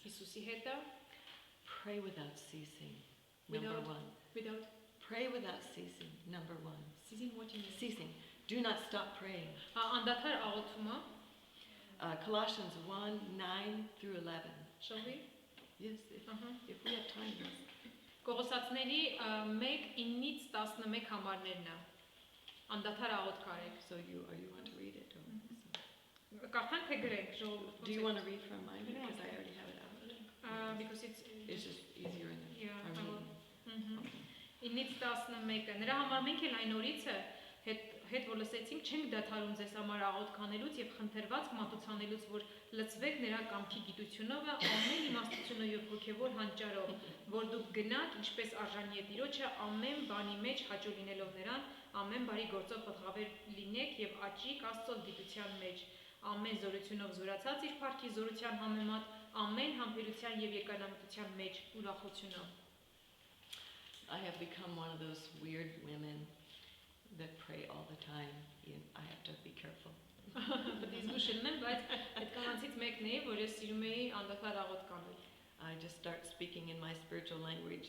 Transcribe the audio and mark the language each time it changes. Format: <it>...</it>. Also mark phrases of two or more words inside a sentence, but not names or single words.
<en>Pray without ceasing. Number one. Pray without ceasing. Number one. Ceasing. Do not stop praying. Colossians 1:9 through 11. Shall we? Yes, if we have time.</en> <hy>Կողոսացների 1:9-11 համարներն է։ Անդադար աղոթք արեք։</hy> <en>So you want to read it?</en> <hy>Կարդանք թե գրենք։</hy> <en>Do you want to read from mine? Because I already have it out. Because it's just easier in the Armenian. Okay.</en> <hy>9-ից 11-ը նրա համար մենք էլ այն օրիցը հետ որ լսեցինք չենք դադարում ձեզ համար աղոթք անելուց եւ խնդրված մատուցանելուց որ լցվեք նրա կամքի գիտությունով ամեն իմաստությունով եւ հոգեվոր հանճարով որ դուք գնաք ինչպես արժանի է Տիրոջը ամեն բանի մեջ հաճո լինելով նրան ամեն բարի գործով պատղաբեր լինեք եւ աճիկ Աստծո գիտության մեջ ամեն զորությունով զորացած իր փառքի զորության համեմատ ամեն համբերության եւ եկամտության մեջ ուրախությունով</hy> <en>I have become one of those weird women that pray all the time. I have to be careful. I just start speaking in my spiritual language.</en>